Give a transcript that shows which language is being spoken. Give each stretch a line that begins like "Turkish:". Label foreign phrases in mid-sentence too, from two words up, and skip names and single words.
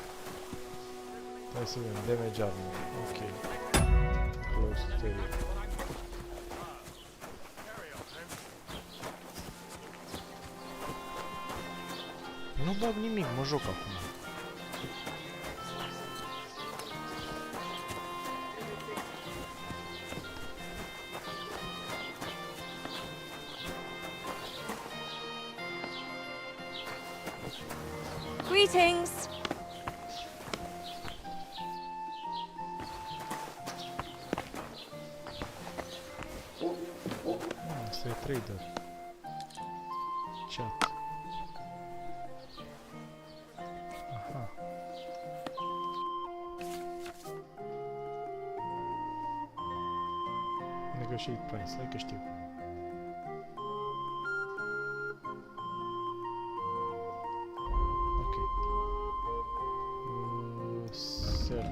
Romanian: Hai să vedem,
English: damage armor, ok. Close stereo.
Romanian: Nu bag nimic, mă joc acum.
English: Greetings!
Romanian: Asta e trader.
English: Chat. Aha. Negotiate price,
Romanian: hai că știu.
English: Sell.